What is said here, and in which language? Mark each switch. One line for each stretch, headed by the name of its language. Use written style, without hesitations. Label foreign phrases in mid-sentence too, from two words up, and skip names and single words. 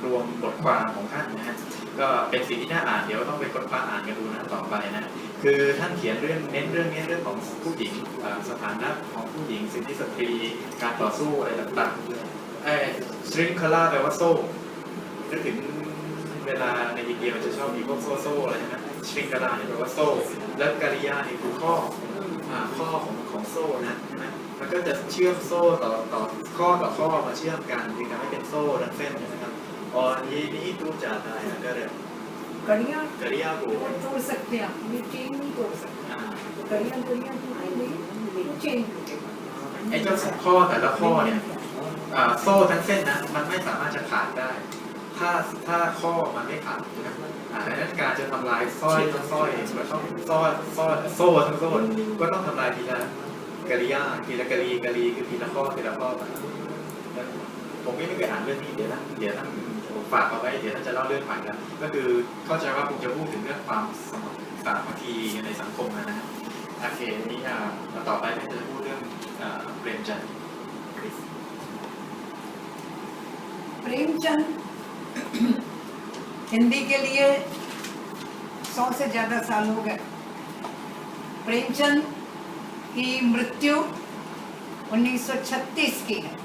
Thai: วมบทความของท่านนะฮะก็เป็นสิ่งที่น่าอ่านเดี๋ยวต้องไปค้นคว้าอ่านกันดูนะต่อไปนะคือท่านเขียนเน้นเรื่องนี้เรื่องของผู้หญิงสถานะของผู้หญิงสิทธิสตรีการต่อสู้อะไรต่างๆสตริงคาร่าแปลว่าโซ่นึกถึงเวลาในอินเดียมันจะชอบมีพวกโซ่อะไรนะสตริงคาร่าเนี่ยแปลว่าโซ่แล้วการิยาเนี่ยคือข้อของ โซ่นะใช่ไหมมันก็จะเชื่อมโซ่ต่อข้อต่อข้อมาเชื่อมกันจึงทำให้เป็นโซ่ทั้งเส้นนะครับ
Hindi: और ये टूट जाता है अगर कड़ियाँ कड़ियाँ को तोड़ सकते हैं, ये चेन नहीं तोड़ सकते, कड़ियाँ टूटेंगी तो चेन टूटेगा।
Thai: ไอ้เจ้าข้อแต่ละข้อเนี่ยโซ่ทั้งเส้นนะมันไม่สามารถจะขาดได้ ถ้าข้อมันไม่ขาดนะครับ ดังนั้นการจะทำลายสร้อยทั้งสร้อยมันต้องโซ่ทั้งโซ่ก็ต้องทำลายทีละกริยาทีละกรีคือทีละข้อไปผมไม่เคยอ่านเรื่องนี้เดี๋ยวท่านผมฝากเอาไว้เดี๋ยวท่านจะเล่าเรื่องใหม่แล้วก็คือเข้าใจว่าผมจะพูดถึงเรื่องความสามัคคีในสังคมนะฮะโอเคนี้ต่อไปก็จะพูดเรื่องเปรมจันทร์
Hindi: प्रेमचंद हिंदी के लिए 100 से ज्यादा साल हो गए। प्रेमचंद की मृत्यु 1936 की है।